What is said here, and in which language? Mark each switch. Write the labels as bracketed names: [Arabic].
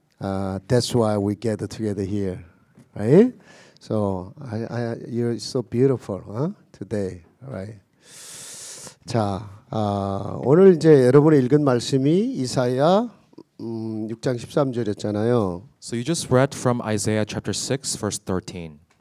[English] That's why we get together here, right? So you're so beautiful, huh? Today, right? [Korean] 자, 오늘 이제 여러분이 읽은 말씀이 이사야 6장 13절이었잖아요. [English] So you just read from Isaiah chapter 6 verse 13.